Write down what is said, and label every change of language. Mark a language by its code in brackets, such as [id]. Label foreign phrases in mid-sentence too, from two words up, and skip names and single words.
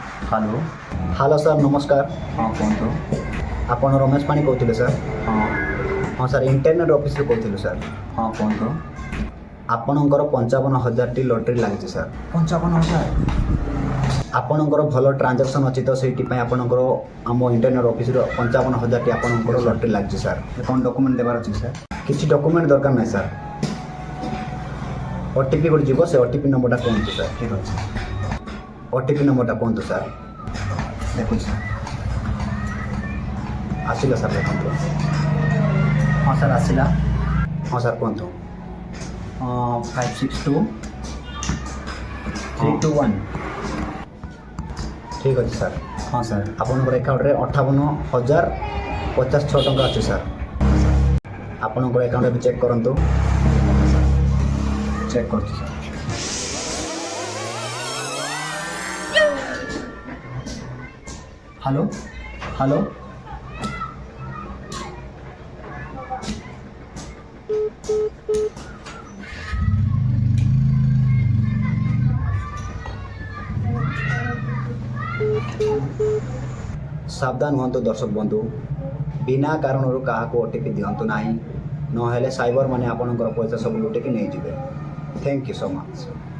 [or] हेलो ହେଲୋ ସର ନମସ୍କାର ହଁ କହତୁ ଆପଣ ରମେଶ ପାଣି କହୁଥିଲେ ସାର୍ हाँ ହଁ ସାର୍ ଇଣ୍ଟରନେଟ୍ ଅଫିସରୁ କହୁଥିଲୁ ସାର୍ ହଁ କହତୁ ଆପଣଙ୍କର 55,000ଟି ଲଟେରୀ ଲାଗିଛି ସାର୍ 55,000 ଆପଣଙ୍କର ଭଲ ଟ୍ରାଞ୍ଜାକ୍ସନ୍ ଅଛି ତ ସେଇଥିପାଇଁ ଆପଣଙ୍କର ଆମ ଇଣ୍ଟରନେଟ୍ ଅଫିସରୁ 55,000ଟି ଆପଣଙ୍କର ଲଟେରୀ ଲାଗିଛି ସାର୍ କୌଣ ଡକ୍ୟୁମେଣ୍ଟ ଦେବାର ଅଛି ସର କିଛି ଡକୁମେଣ୍ଟ ଦରକାର ନାହିଁ ସାର୍ ଓ ଟି ପି ଗୋଟେ ଯିବ ସେ ଓ ଟି ପି ନମ୍ବରଟା କୁହନ୍ତୁ ସାର୍ ଠିକ୍ ଅଛି ଓ ଟି ପି ନମ୍ବରଟା କୁହନ୍ତୁ ସାର୍ ଦେଖ ସର ଆସିଲା ସାର୍ ଦେଖନ୍ତୁ ହଁ ସର ଆସିଲା ହଁ ସାର୍ କୁହନ୍ତୁ 562 321 ଠିକ୍ ଅଛି ସାର୍ ହଁ ସର ଆପଣଙ୍କର ଆକାଉଣ୍ଟରେ 58,056 ଟଙ୍କା ଅଛି ସାର୍ ଆପଣଙ୍କର ଆକାଉଣ୍ଟ ଏବେ ଚେକ୍ କରନ୍ତୁ ଚେକ୍ କରତି ସର ହେଲୋ ହେଲୋ ସାବଧାନ ହୁଅନ୍ତୁ ଦର୍ଶକ ବନ୍ଧୁ ବିନା କାରଣରୁ କାହାକୁ ଓ ଟି ପି ଦିଅନ୍ତୁ ନାହିଁ ନହେଲେ ସାଇବର ମାନେ ଆପଣଙ୍କର ପଇସା ସବୁ ଲୁଟିକି ନେଇଯିବେ [en] thank you so much